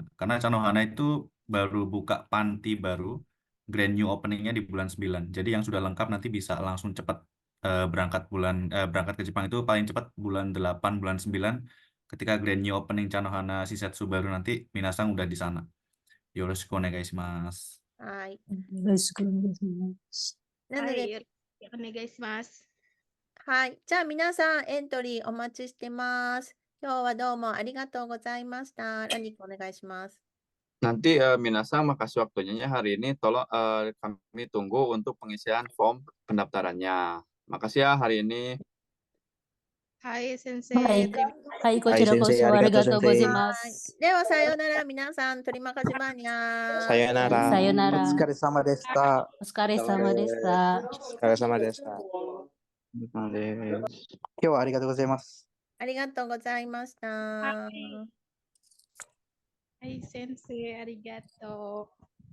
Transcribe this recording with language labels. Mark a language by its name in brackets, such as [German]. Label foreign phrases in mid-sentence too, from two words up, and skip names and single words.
[Indonesian] Karena Chanohana itu baru buka panti baru, [English] grand new openingnya [Indonesian] di bulan 9. Jadi yang sudah lengkap nanti bisa langsung cepat berangkat ke Jepang itu paling cepat bulan 8, bulan 9. Ketika [English] grand new opening [Indonesian] Chanohana Shisetsu baru nanti, minasan udah di sana. [Japanese] よろしくお願いします. はい。よろしくお願いします。なので、はい、お願いします。はい。じゃあ、皆さんエントリーお待ちしてます。 今日はどうもありがとうございました。ラニコお願いします。 [Indonesian] Nanti Minasang makasih waktunya ya hari ini. Tolong kami tunggu untuk pengisian form pendaftarannya. Makasih ya hari ini. [Japanese] はい先生, はい。 [Indonesian] terima [Japanese] はい、こちらこそありがとうございまはい。す。では、さようなら、皆さん。 [Indonesian] terima kasih banyak. [Japanese] さよなら。さよなら。お疲れ様でした。お疲れ様でした。お疲れ様でした。なんで今日はありがとうございます。ありがとうございました。はい先生、ありがとう.